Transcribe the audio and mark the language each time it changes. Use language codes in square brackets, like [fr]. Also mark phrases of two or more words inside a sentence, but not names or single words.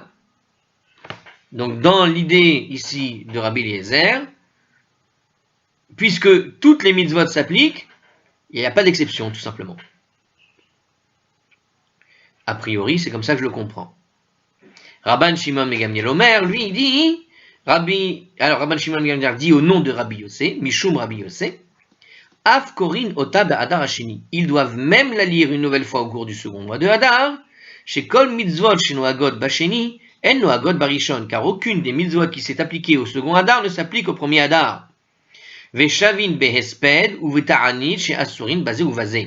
[fr] Donc dans l'idée ici de Rabbi Eliezer, puisque toutes les mitzvot s'appliquent, il n'y a pas d'exception tout simplement. A priori, c'est comme ça que je le comprends. Rabban Shimon ben Gamliel Omer, lui, il dit, Rabban Shimon ben Gamliel dit au nom de Rabbi Yossé, [he] משום רבי יוסי, אף קורין אותה אדר השני. [fr] Ils doivent même la lire une nouvelle fois au cours du second mois de Hadar, [he] שכל מצוות שנוהגות בשני, אין נוהגות בראשון, [fr] car aucune des mitzvot qui s'est appliquée au second Hadar ne s'applique au premier Hadar. [he] ושוין בהספד ובתענית שאסורין בזה ובזה.